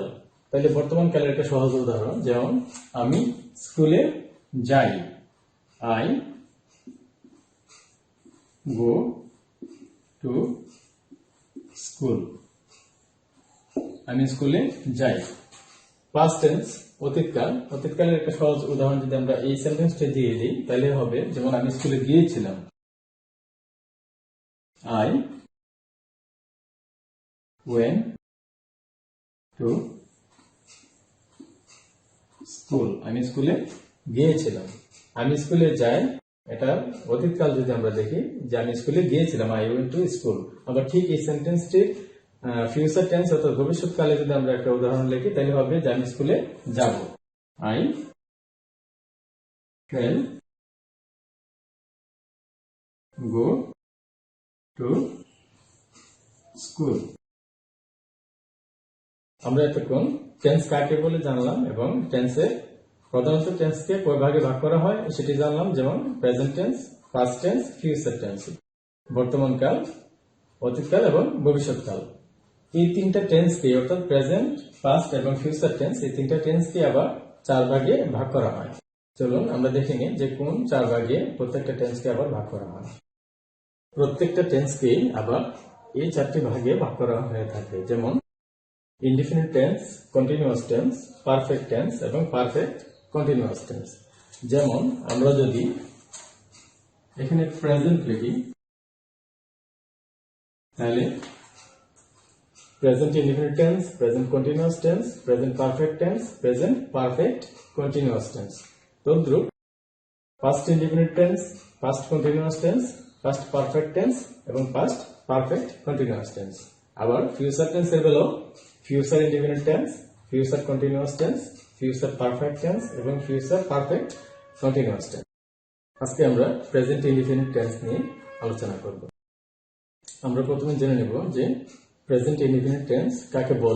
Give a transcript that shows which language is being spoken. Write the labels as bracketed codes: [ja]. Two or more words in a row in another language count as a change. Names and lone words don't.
[bn] তাহলে বর্তমান কালের একটা সহজ উদাহরণ, যেমন আমি স্কুলে যাই, [en] I go to school. [bn] আমি স্কুলে যাই। [en] past tense [bn] অতীতকাল, অতীতকালের একটা সহজ উদাহরণ যদি আমরা এই সেন্টেন্সটা দিয়ে দিই তাহলে হবে, যেমন আমি স্কুলে গিয়েছিলাম, [en] আই went to স্কুল। [bn] আমি স্কুলে গিয়েছিলাম। আমি স্কুলে যাই, এটা অতীতকাল যদি আমরা দেখি যে আমি স্কুলে গিয়েছিলাম, [en] I went to school. [bn] আবার ঠিক এই সেন্টেন্সটির [en] future tense [bn] অর্থাৎ ভবিষ্যৎকালে যদি আমরা একটা উদাহরণ লিখি তাহলে হবে যে আমি স্কুলে যাব, [en] আই shall go to স্কুল। [bn] আমরা এতক্ষণ টেন্স কাকে বলে জানলাম এবং টেন্সের প্রধানত টেন্সকে কয় ভাগে ভাগ করা হয় সেটি জানলাম, যেমন [en] present tense, past tense, future tense, [bn] বর্তমান কাল, অতীতকাল এবং ভবিষ্যৎকাল। এই 3টা টেন্সকে অর্থাৎ [en] present, past [bn] এবং [en] future tense, [bn] এই 3টা টেন্সকে আবার 4 ভাগে ভাগ করা হয়। চলুন আমরা দেখে নিই যে কোন 4 ভাগে প্রত্যেকটা টেন্সকে আবার ভাগ করা হয়। প্রত্যেকটা টেন্সকে আবার এই 4টি ভাগে ভাগ করা হয়ে থাকে, যেমন [en] indefinite tense, continuous tense, perfect tense [bn] এবং [en] perfect continuous tense। [bn] যেমন আমরা যদি এখানে [en] প্রেজেন্ট [bn] লিখি তাহলে [en] প্রেজেন্ট indefinite tense, present continuous tense, present perfect tense, present perfect continuous tense। তদ্রূপ past indefinite tense, past continuous tense, past perfect tense এবং past perfect continuous tense। আবার future tense [bn] এর বেলাও [en] future indefinite tense, future continuous tense, future perfect tense এবং future perfect continuous tense. [bn] আজকে আমরা [en] present indefinite tense [bn] নিয়ে আলোচনা করব। আমরা প্রথমে জেনে নেব যে [en] present indefinite tense [bn] কাকে বলে।